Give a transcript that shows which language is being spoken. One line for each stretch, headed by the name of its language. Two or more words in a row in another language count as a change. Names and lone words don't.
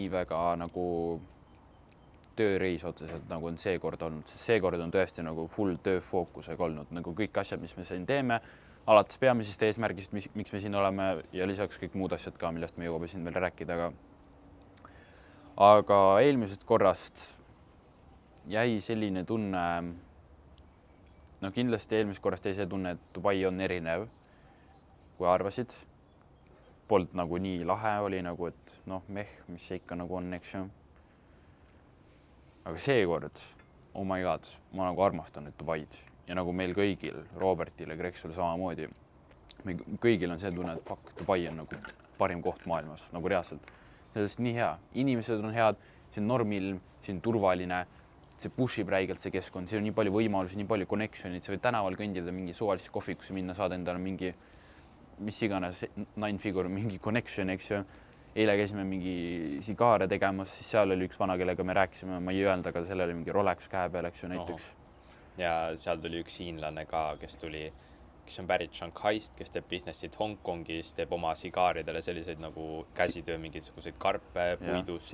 Estonian: väga nagu tööreis otseselt, nagu on seekord olnud, sest seekord on tõesti nagu full tööfookusega olnud, nagu kõik asjad, mis me siin teeme, alates peamisest eesmärgist, miks me siin oleme ja lisaks kõik muud asjad ka, millest me jõuame siin veel rääkida, aga eelmisest korrast jäi selline tunne, kindlasti eelmisest korrast jäi see tunne, et Dubai on erinev, kui arvasid. Polnud nagu nii lahe, oli nagu, et mis see ikka nagu on, eks ju. Aga seekord,
English: oh my god,
Estonian: ma nagu armastan nüüd Dubaid ja nagu meil kõigil, Robertil ja Greksul samamoodi, meil kõigil on see tunne, et fuck, Dubai on nagu parim koht maailmas, nagu reaalselt. Sellest nii hea, inimesed on head, see on normilm, see on turvaline, see pushib räigelt see keskkond, siin on nii palju võimalusi, nii palju connection'id, sa võid tänaval kõndida mingi suvalisse kohvikusse minna, saada endale mingi, mis iganes,
English: nine-figure,
Estonian: mingi connection, eks ju. Eile käisime mingi sigaare tegemas, siis seal oli üks vana, kellega me rääkisime, ma ei öelda, aga sellel oli mingi Rolex käe peal, eks ju, näiteks. Ja seal tuli üks hiinlane ka, kes on pärit Shanghaist, kes teeb businessit Hongkongis, teeb oma sigaaridele selliseid nagu käsitöö, mingisuguseid karpe, puidust.